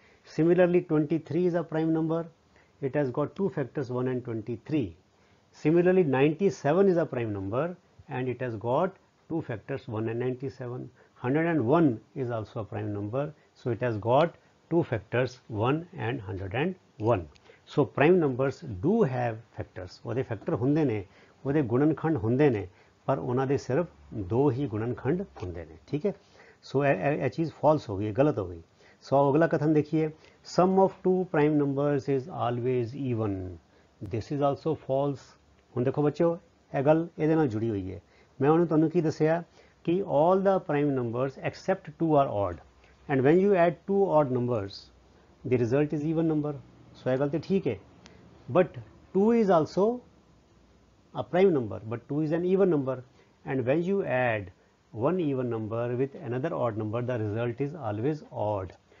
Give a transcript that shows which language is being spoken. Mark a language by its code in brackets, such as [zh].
[en] Similarly 23 is a prime number, it has got two factors 1 and 23. Similarly 97 is a prime number and it has got two factors 1 and 97. 101 is also a prime number, so it has got two factors 1 and 101. So prime numbers do have factors. [pa] ਉਹਦੇ factor ਹੁੰਦੇ ਨੇ, ਉਹਦੇ ਗੁਣਨਖੰਡ ਹੁੰਦੇ ਨੇ, ਪਰ ਉਹਨਾਂ ਦੇ ਸਿਰਫ 2 ਹੀ ਗੁਣਨਖੰਡ ਹੁੰਦੇ ਨੇ. [hi] ठीक है. सो यह चीज़ फॉल्स हो गई, गलत हो गई. सो अगला कथन देखिए [en] Sum of 2 prime numbers is always even. This is also false. [pa] ਹੁਣ [hi] देखो बच्चों [pa] ਇਹ ਗੱਲ ਇਹਦੇ ਨਾਲ ਜੁੜੀ ਹੋਈ ਹੈ. ਮੈਂ ਉਹਨੂੰ ਤੁਹਾਨੂੰ ਕੀ ਦੱਸਿਆ कि [en] all the prime numbers except 2 are odd. and when you add two odd numbers the result is even number. So [pa] ਇਹ ਗੱਲ ਤੇ [hi] ठीक है, [en] but 2 is also a prime number, but 2 is an even number, and when you add one even number with another odd number the result is always odd.